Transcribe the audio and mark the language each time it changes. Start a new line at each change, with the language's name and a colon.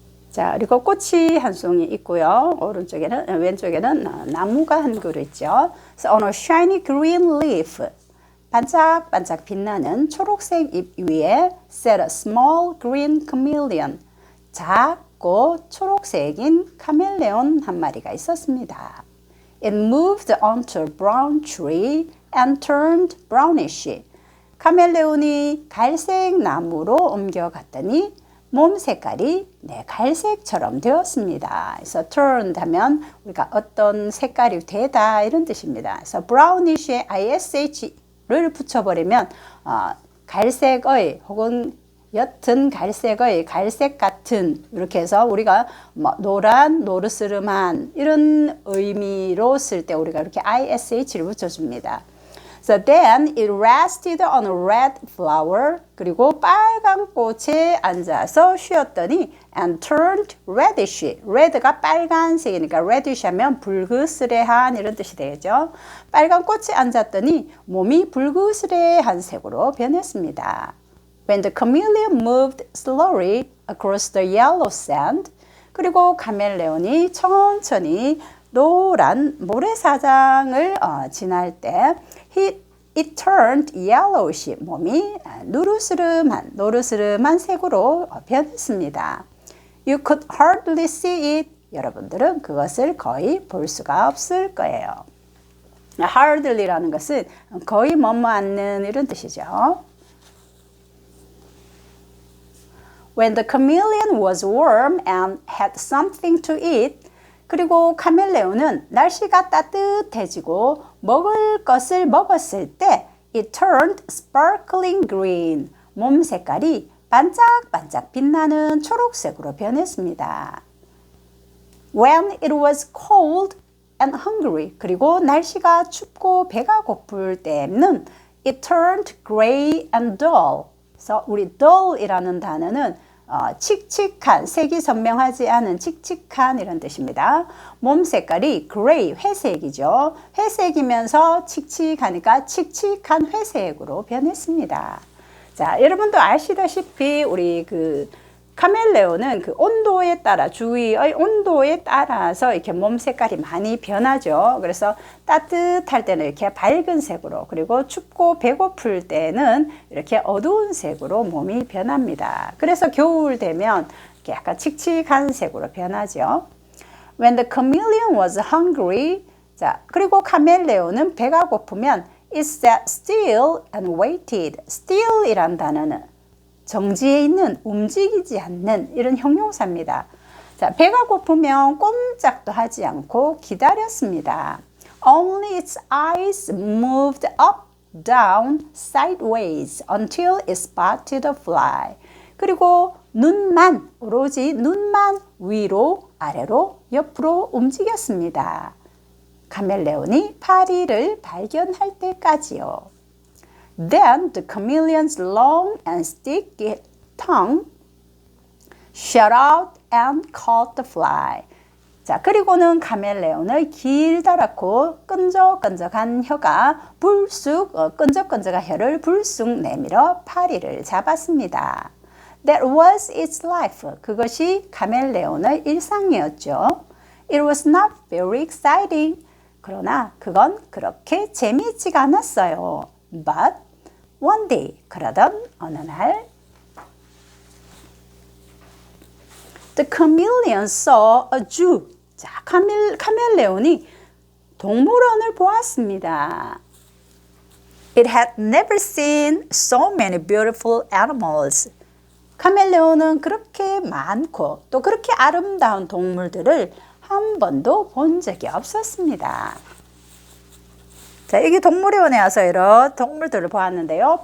Korean: 자, 그리고 꽃이 한 송이 있고요. 왼쪽에는 나무가 한 그루 있죠.
English: So on a shiny green leaf,
Korean: 반짝반짝 빛나는 초록색 잎 위에
English: sat a small green chameleon,
Korean: 작고 초록색인 카멜레온 한 마리가 있었습니다.
English: It moved onto a brown tree and turned brownish.
Korean: 카멜레온이 갈색 나무로 옮겨갔더니 몸 색깔이 갈색처럼 되었습니다. 그래서 turned 하면 우리가 어떤 색깔이 되다 이런 뜻입니다. 그래서 brownish에 ish를 붙여버리면 갈색의 혹은 옅은 갈색의 갈색 같은 이렇게 해서 우리가 노란 노르스름한 이런 의미로 쓸 때 우리가 이렇게 ish를 붙여줍니다.
English: So then it rested on a red flower.
Korean: 그리고 빨간 꽃에 앉아서 쉬었더니
English: and turned reddish.
Korean: red가 빨간색이니까 reddish 하면 붉으스레한 이런 뜻이 되겠죠. 빨간 꽃에 앉았더니 몸이 붉으스레한 색으로 변했습니다.
English: When the chameleon moved slowly across the yellow sand.
Korean: 그리고 카멜레온이 천천히 노란 모래사장을 지날 때
English: it turned yellowish.
Korean: 몸이 노르스름한 색으로 변했습니다.
English: You could hardly see it.
Korean: 여러분들은 그것을 거의 볼 수가 없을 거예요. hardly라는 것은 거의 머무않는 이런 뜻이죠.
English: When the chameleon was warm and had something to eat.
Korean: 그리고 카멜레온은 날씨가 따뜻해지고 먹을 것을 먹었을 때
English: it turned sparkling green.
Korean: 몸 색깔이 반짝반짝 빛나는 초록색으로 변했습니다.
English: When it was cold and hungry.
Korean: 그리고 날씨가 춥고 배가 고플 때는
English: it turned gray and dull.
Korean: 그래서 우리 dull이라는 단어는 칙칙한, 색이 선명하지 않은 칙칙한 이런 뜻입니다. 몸 색깔이 gray, 회색이죠. 회색이면서 칙칙하니까 칙칙한 회색으로 변했습니다. 자, 여러분도 아시다시피 우리 카멜레온은 그 온도에 따라 주위의 온도에 따라서 이렇게 몸 색깔이 많이 변하죠. 그래서 따뜻할 때는 이렇게 밝은 색으로 그리고 춥고 배고플 때는 이렇게 어두운 색으로 몸이 변합니다. 그래서 겨울 되면 이렇게 약간 칙칙한 색으로 변하죠.
English: When the chameleon was hungry,
Korean: 자 그리고 카멜레온은 배가 고프면
English: it sat still and waited.
Korean: still이란 단어는 정지해 있는, 움직이지 않는 이런 형용사입니다. 자, 배가 고프면 꼼짝도 하지 않고 기다렸습니다.
English: Only its eyes moved up, down, sideways until it spotted a fly.
Korean: 그리고 눈만, 오로지 눈만 위로, 아래로, 옆으로 움직였습니다. 카멜레온이 파리를 발견할 때까지요.
English: Then the chameleon's long and sticky tongue shot out and caught the fly.
Korean: 자, 그리고는 카멜레온의 길다랗고 끈적끈적한 혀가 끈적끈적한 혀를 불쑥 내밀어 파리를 잡았습니다.
English: That was its life.
Korean: 그것이 카멜레온의 일상이었죠.
English: It was not very exciting.
Korean: 그러나 그건 그렇게 재미있지가 않았어요.
English: But one day,
Korean: 그러던 어느 날
English: The chameleon saw a zoo.
Korean: 자, 카멜레온이 동물원을 보았습니다.
English: It had never seen so many beautiful animals.
Korean: 카멜레온은 그렇게 많고 또 그렇게 아름다운 동물들을 한 번도 본 적이 없었습니다. 자, 이게 동물원에 와서 이런 동물들을 보았는데요.